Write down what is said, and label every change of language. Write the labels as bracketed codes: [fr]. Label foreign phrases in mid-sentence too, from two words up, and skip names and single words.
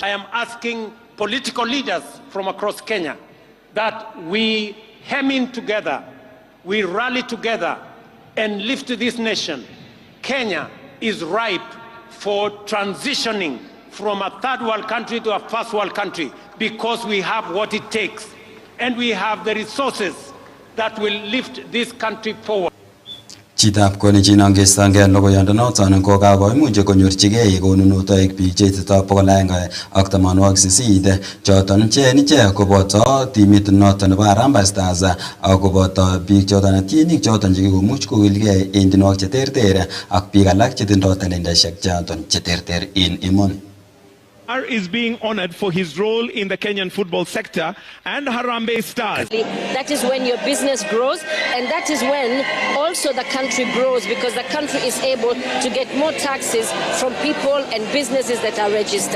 [en] I am asking political leaders from across Kenya that we hem in together, we rally together and lift this nation. Kenya is ripe for transitioning from a third world country to a first world country because we have what it takes and we have the resources that will lift this country forward. [kln] Chitab konichin angestangei logoiyondonoton ko kakoimuch konyorchigei konunotoik biik cheititoi 188 choton ichek koboto timit noton nebo Harambee Stars ak koboto biik choton tienik choton chekikomuch kokilgei en tienwogik cheterter ak biik alak chetindoi talentaisiek choton cheterter en emoni. [en] Is being honored for his role in the Kenyan football sector and Harambee Stars. That is when your business grows, and that is when also the country grows, because the country is able to get more taxes from people and businesses that are registered.